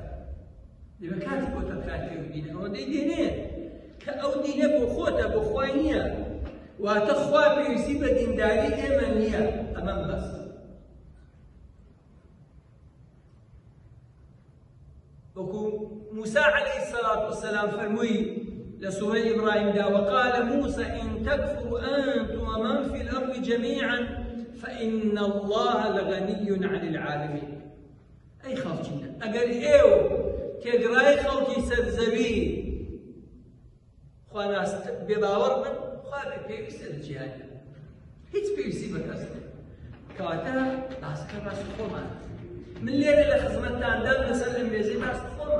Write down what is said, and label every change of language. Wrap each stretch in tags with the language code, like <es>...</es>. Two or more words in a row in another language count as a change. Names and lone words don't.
<ckb>دەبێت کاتی بۆ تەرخانکەی و دینە ئەوەندەی دێنێت کە ئەو دینە بۆ خۆتە بۆ خوای نییە، واتە خوا پێویستی بە دینداری ئێمە نییە. ئەمەم بەسە. وەکو موسى</ckb> <ar>عليه الصلاة والسلام</ar> <ckb>فرمووی لە سوورەی ئیبراهیمدا</ckb> <ar>وقال موسى إن تكفروا أنتم ومن في الأرض جميعا فإن الله لغني عن العالمين.</ar> <ckb>أي خەڵکینە ئەگەر ئێوە تێگڕای خەڵکی سەرزەوی خواناست بێباوەڕ بن، خوا پێویستە لە جیهانە، هیچ پێویستی بە کەس نییە. کەواتە باسەکە باسی خۆمانە. من لێرە لە خزمەتتاندان لەسەر ئەم مێزەی باسی خۆمە.</ckb>